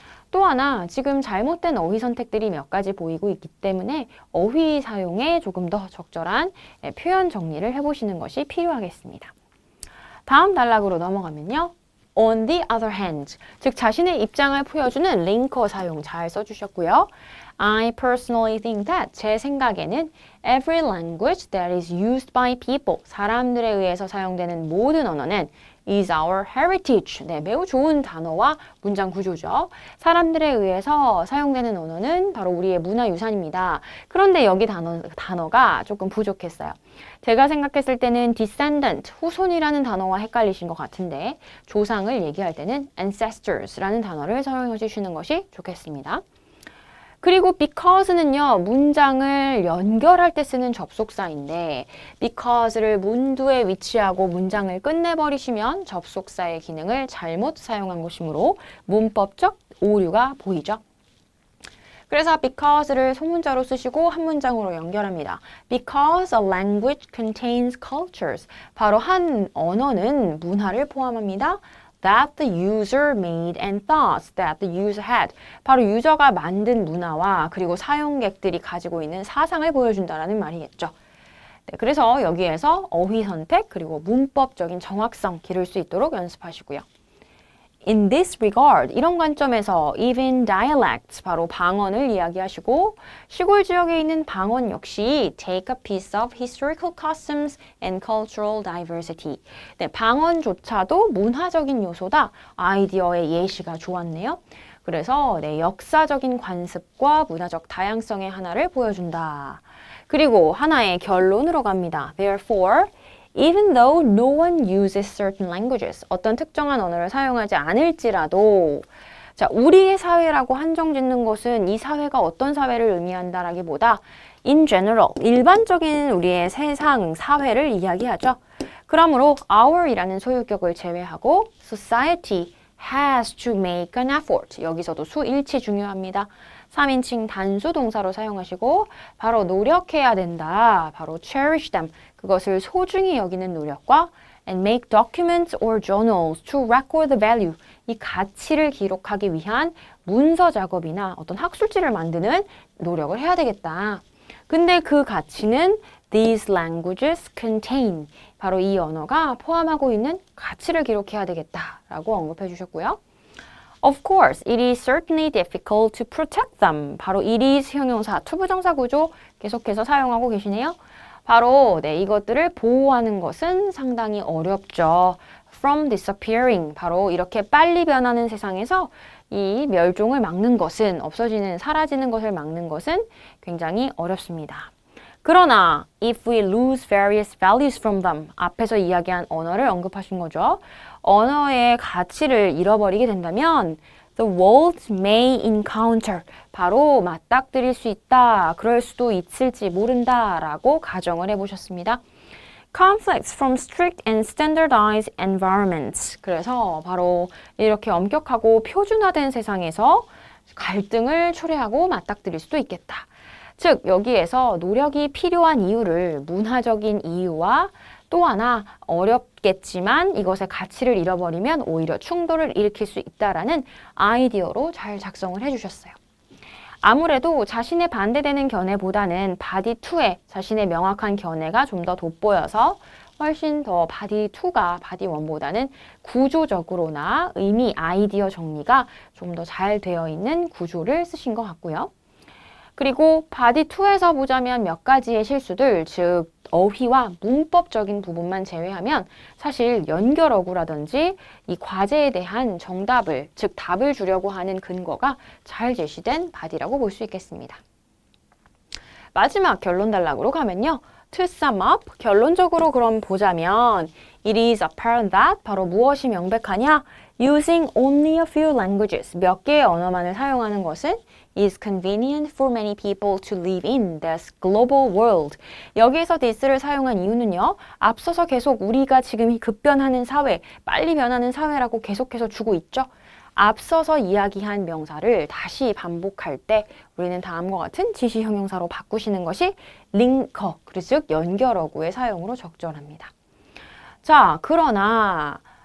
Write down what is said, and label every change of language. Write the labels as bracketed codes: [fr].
[ko] 또 하나 지금 잘못된 어휘 선택들이 몇 가지 보이고 있기 때문에 어휘 사용에 조금 더 적절한 표현 정리를 해보시는 것이 필요하겠습니다. 다음 단락으로 넘어가면요. [en] On the other hand, [ko] 즉 자신의 입장을 보여주는 링커 사용 잘 써주셨고요. [en] I personally think that, [ko] 제 생각에는 [en] every language that is used by people, [ko] 사람들에 의해서 사용되는 모든 언어는 [en] is our heritage. [ko] 네, 매우 좋은 단어와 문장 구조죠. 사람들에 의해서 사용되는 언어는 바로 우리의 문화유산입니다. 그런데 여기 단어가 조금 부족했어요. 제가 생각했을 때는 descendant, 후손이라는 단어와 헷갈리신 것 같은데 조상을 얘기할 때는 ancestors라는 단어를 사용해 주시는 것이 좋겠습니다. 그리고 because는요, 문장을 연결할 때 쓰는 접속사인데 because를 문두에 위치하고 문장을 끝내버리시면 접속사의 기능을 잘못 사용한 것이므로 문법적 오류가 보이죠. 그래서 because를 소문자로 쓰시고 한 문장으로 연결합니다. [en] Because a language contains cultures. [ko] 바로 한 언어는 문화를 포함합니다. [en] That the user made and thoughts that the user had. [ko] 바로 유저가 만든 문화와 그리고 사용객들이 가지고 있는 사상을 보여준다라는 말이겠죠. 네, 그래서 여기에서 어휘 선택 그리고 문법적인 정확성 기를 수 있도록 연습하시고요. [en] In this regard, [ko] 이런 관점에서 [en] even dialects, [ko] 바로 방언을 이야기하시고 시골 지역에 있는 방언 역시 [en] take a piece of historical customs and cultural diversity. [ko] 네, 방언조차도 문화적인 요소다. 아이디어의 예시가 좋았네요. 그래서 네, 역사적인 관습과 문화적 다양성의 하나를 보여준다. 그리고 하나의 결론으로 갑니다. [en] Therefore, even though no one uses certain languages, [ko] 어떤 특정한 언어를 사용하지 않을지라도 자, 우리의 사회라고 한정 짓는 것은 이 사회가 어떤 사회를 의미한다라기보다 [en] in general, [ko] 일반적인 우리의 세상, 사회를 이야기하죠. 그러므로 our이라는 소유격을 제외하고 [en] society has to make an effort. [ko] 여기서도 수일치 중요합니다. 3인칭 단수 동사로 사용하시고 바로 노력해야 된다. [en] 바로 cherish them. [ko] 그것을 소중히 여기는 노력과 [en] and make documents or journals to record the value. [ko] 이 가치를 기록하기 위한 문서 작업이나 어떤 학술지를 만드는 노력을 해야 되겠다. 근데 그 가치는 [en] these languages contain. [ko] 바로 이 언어가 포함하고 있는 가치를 기록해야 되겠다라고 언급해 주셨고요. [en] Of course, it is certainly difficult to protect them. [ko] 바로 it is 형용사, 투부정사 구조 계속해서 사용하고 계시네요. 바로 네, 이것들을 보호하는 것은 상당히 어렵죠. [en] From disappearing. [ko] 바로 이렇게 빨리 변하는 세상에서 이 멸종을 막는 것은, 없어지는, 사라지는 것을 막는 것은 굉장히 어렵습니다. [en] 그러나 if we lose various values from them, [ko] 앞에서 이야기한 언어를 언급하신 거죠. 언어의 가치를 잃어버리게 된다면 [en] the world may encounter, [ko] 바로 맞닥뜨릴 수 있다, 그럴 수도 있을지 모른다 라고 가정을 해보셨습니다. [en] Conflicts from strict and standardized environments. [ko] 그래서 바로 이렇게 엄격하고 표준화된 세상에서 갈등을 초래하고 맞닥뜨릴 수도 있겠다. 즉 여기에서 노력이 필요한 이유를 문화적인 이유와 또 하나 어렵겠지만 이것의 가치를 잃어버리면 오히려 충돌을 일으킬 수 있다라는 아이디어로 잘 작성을 해주셨어요. 아무래도 자신의 반대되는 견해보다는 바디 2의 자신의 명확한 견해가 좀 더 돋보여서 훨씬 더 바디 2가 바디 1보다는 구조적으로나 의미, 아이디어 정리가 좀 더 잘 되어 있는 구조를 쓰신 것 같고요. 그리고 바디 2에서 보자면 몇 가지의 실수들, 즉 어휘와 문법적인 부분만 제외하면 사실 연결어구라든지 이 과제에 대한 정답을, 즉 답을 주려고 하는 근거가 잘 제시된 바디라고 볼 수 있겠습니다. 마지막 결론 단락으로 가면요. [en] To sum up, [ko] 결론적으로 그럼 보자면 [en] It is apparent that, [ko] 바로 무엇이 명백하냐? [en] Using only a few languages, [ko] 몇 개의 언어만을 사용하는 것은 [en] is convenient for many people to live in this global world. [ko] 여기에서 this를 사용한 이유는요. 앞서서 계속 우리가 지금 급변하는 사회, 빨리 변하는 사회라고 계속해서 주고 있죠. 앞서서 이야기한 명사를 다시 반복할 때 우리는 다음과 같은 지시 형용사로 바꾸시는 것이 링커, 즉 연결어구의 사용으로 적절합니다. 자, 그러나